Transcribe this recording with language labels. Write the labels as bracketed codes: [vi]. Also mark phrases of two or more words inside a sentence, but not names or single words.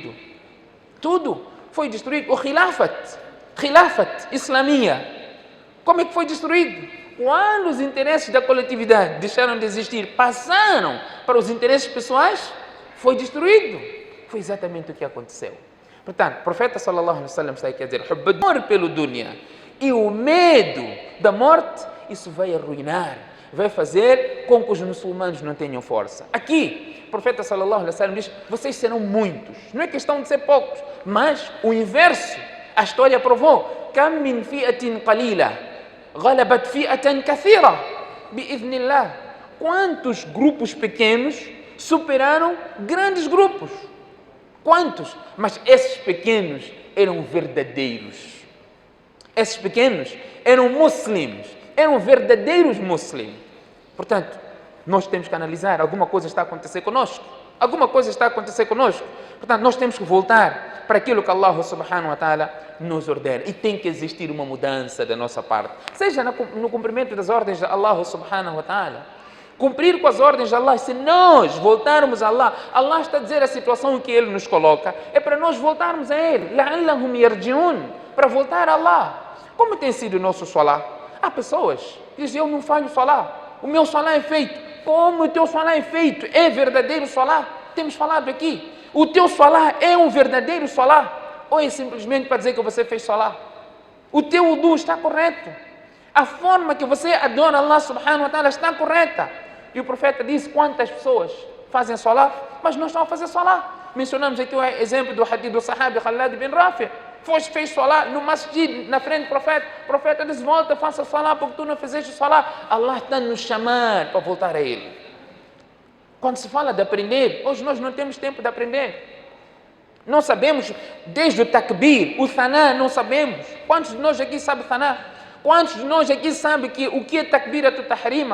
[pt] Tudo foi destruído. O Khilafat, [ar] خلافة إسلامية. [pt] Como é que foi destruído? Quando os interesses da coletividade deixaram de existir, passaram para os interesses pessoais, foi destruído. Foi exatamente o que aconteceu. Portanto, o profeta [ar] صلى الله عليه وسلم [pt] está aqui a dizer, o amor pelo dunya e o medo da morte, isso vai arruinar, vai fazer com que os muçulmanos não tenham força. Aqui, o profeta [ar] صلى الله عليه وسلم [pt] diz, vocês serão muitos. Não é questão de ser poucos, mas o inverso. A história provou. [ar] كم من فئة قليلة غلبت فئة كثيرة بإذن الله. [pt] Quantos grupos pequenos superaram grandes grupos? Quantos? Mas esses pequenos eram verdadeiros. Esses pequenos eram muslims, eram verdadeiros muslims. Portanto, nós temos que analisar, alguma coisa está a acontecer conosco. Alguma coisa está a acontecer conosco. Portanto, nós temos que voltar para aquilo que Allah [ar] سبحانه وتعالى [pt] nos ordena. E tem que existir uma mudança da nossa parte. Seja no cumprimento das ordens de Allah [ar] سبحانه وتعالى. [pt] Cumprir com as ordens de Allah. Se nós voltarmos a Allah, Allah está a dizer a situação que Ele nos coloca, é para nós voltarmos a Ele. [ar] لعلهم يرجعون, [pt] para voltar a Allah. Como tem sido o nosso salah? Há pessoas que dizem, eu não falho salah. O meu salah é feito. Como o teu salah é feito? É verdadeiro salah? Temos falado aqui. O teu salah é um verdadeiro salah? Ou é simplesmente para dizer que você fez salah? O teu wudu está correto. A forma que você adora Allah [ar] سبحانه وتعالى [pt] está correta. E o profeta disse, quantas pessoas fazem salah, mas não estão a fazer salah. Mencionamos aqui o exemplo do hadith do sahabi Khalad bin Rafi. Fez salah no masjid, na frente do profeta. O profeta disse, volta, faça salah, porque tu não fizeste salah. Allah está a nos chamar para voltar a Ele. Quando se fala de aprender, hoje nós não temos tempo de aprender. Não sabemos, desde o takbir, o thaná, não sabemos. Quantos de nós aqui sabem thaná? Quantos de nós aqui sabem o que é [ar] تكبيرة التحريمة?